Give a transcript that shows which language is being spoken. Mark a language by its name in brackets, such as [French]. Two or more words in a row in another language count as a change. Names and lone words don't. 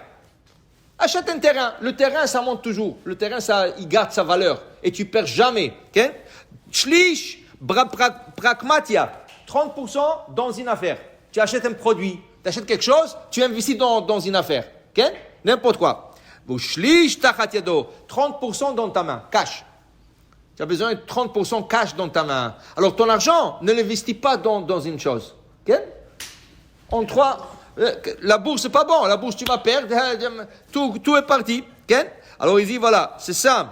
[French] Achète un terrain. Le terrain, ça monte toujours. Le terrain, il garde sa valeur. Et tu perds jamais. [Hebrew] שליש פרקמטיא. [French] 30% dans une affaire. Tu achètes un produit. Tu achètes quelque chose, tu investis dans une affaire. N'importe quoi. [Hebrew] שליש תחת ידו. [French] 30% dans ta main. Cash. Tu as besoin de 30% cash dans ta main. Alors, ton argent, ne l'investis pas dans une chose. La bourse, c'est pas bon. La bourse, tu vas perdre. Tout est parti. Alors, il dit, voilà, c'est ça.